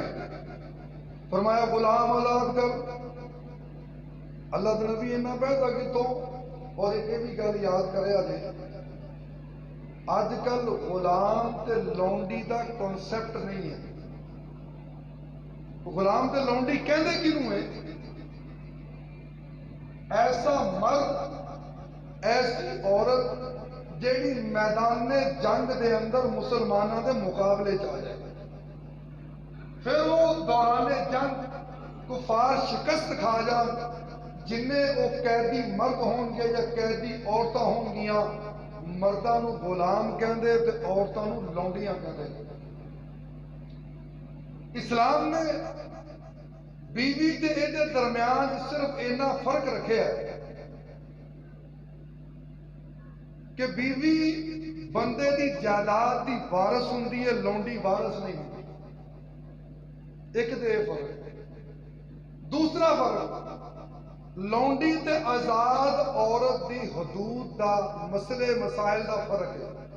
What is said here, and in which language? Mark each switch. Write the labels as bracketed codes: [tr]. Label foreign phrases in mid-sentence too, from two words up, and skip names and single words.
[pa] فرمایا غلام آزاد کر۔ اللہ کے نبی انہا پہتا کہ تو، اور ایک بھی گل یاد کرے آجے، آج کل غلام تے لونڈی دا کنسپٹ نہیں ہے۔ غلام تے لونڈی کہندے کیوں ہے؟ ایسا مرد، ایسی عورت جیڑی میدان جنگ دے اندر مسلمانوں دے مقابلے چاہ جائے، پھر وہ دوران جنگ کفار شکست کھا جان، جنہیں وہ قیدی مرد ہون گے یا قیدی عورتاں ہون گیاں، مرداں نو غلام کہندے تے عورتاں نو لونڈیاں کہندے۔ اسلام نے بیوی تے ایدے درمیان صرف اینا فرق رکھے ہے کہ بیوی بندے دی جائیداد دی وارث ہوندی ہے، لونڈی وارث نہیں ہوندی۔ ایک دے فرق۔ دوسرا فرق، لونڈی تے آزاد عورت دی حدود دا، مسئلے مسائل دا فرق ہے۔